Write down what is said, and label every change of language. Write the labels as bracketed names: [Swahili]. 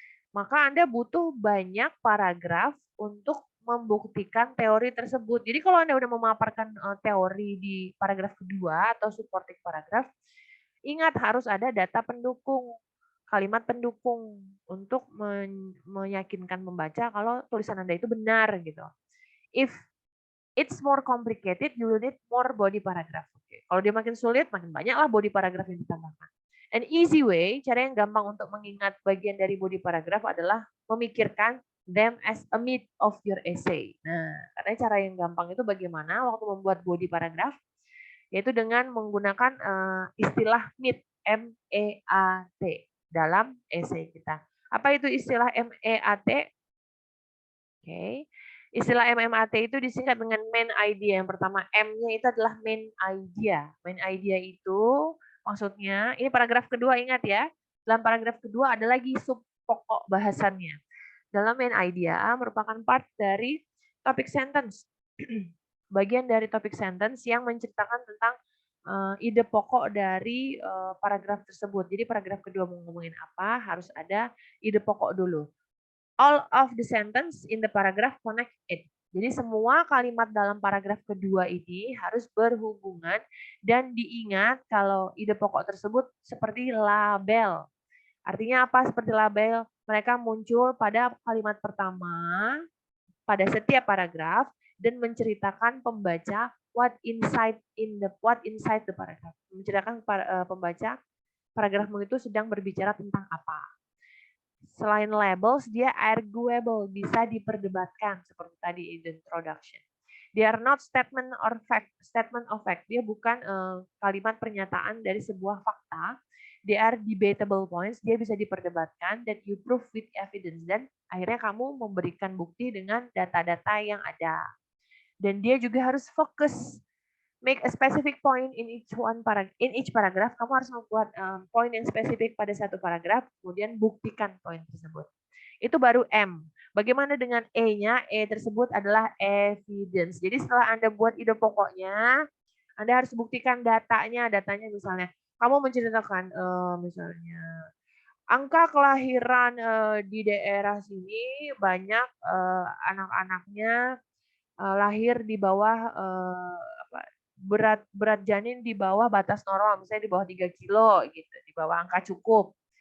[Indonesian] Maka Anda butuh banyak paragraf untuk membuktikan teori tersebut. Jadi kalau Anda sudah memaparkan teori di paragraf kedua atau supporting paragraf, ingat harus ada data pendukung, kalimat pendukung untuk meyakinkan pembaca kalau tulisan Anda itu benar gitu. [English] If it's more complicated, you will need more body paragraph. [Indonesian] Kalau dia makin sulit, makin banyaklah body paragraph yang ditambahkan. [English] An easy way, [Indonesian] cara yang gampang untuk mengingat bagian dari body paragraph adalah memikirkan [English] them as a mid of your essay. [Indonesian] Nah, karena cara yang gampang itu bagaimana waktu membuat body paragraph, yaitu dengan menggunakan istilah mid, M-E-A-T, dalam essay kita. Apa itu istilah M-E-A-T? Oke. Istilah MMAT itu disingkat dengan main idea. Yang pertama M-nya itu adalah main idea. Main idea itu maksudnya, ini paragraf kedua, ingat ya. Dalam paragraf kedua ada lagi sub pokok bahasannya. Dalam main idea merupakan part dari topik sentence. Bagian dari topik sentence yang menceritakan tentang ide pokok dari paragraf tersebut. Jadi paragraf kedua mau ngomongin apa, harus ada ide pokok dulu. [English] All of the sentence in the paragraph connect it. [Indonesian] Jadi semua kalimat dalam paragraf kedua ini harus berhubungan dan diingat kalau ide pokok tersebut seperti label. Artinya apa seperti label? Mereka muncul pada kalimat pertama, pada setiap paragraf dan menceritakan pembaca [English] what inside the paragraph. [Indonesian] Menceritakan pembaca paragrafmu itu sedang berbicara tentang apa. Selain labels, dia arguable, bisa diperdebatkan seperti tadi [English] in the introduction. They are not statement of fact. [Indonesian] Dia bukan kalimat pernyataan dari sebuah fakta. [English] They are debatable points. [Indonesian] Dia bisa diperdebatkan dan [English] you prove with evidence. [Indonesian] Dan akhirnya kamu memberikan bukti dengan data-data yang ada. Dan dia juga harus fokus. [English] Make a specific point in each paragraph. [Indonesian] Kamu harus membuat poin yang spesifik pada satu paragraf, kemudian buktikan poin tersebut. Itu baru M. Bagaimana dengan E-nya? E tersebut adalah evidence. Jadi setelah Anda buat ide pokoknya, Anda harus buktikan datanya. Datanya misalnya, kamu menceritakan misalnya angka kelahiran di daerah sini banyak anak-anaknya lahir di bawah berat janin di bawah batas normal, misalnya di bawah 3 kilo gitu, di bawah angka cukup.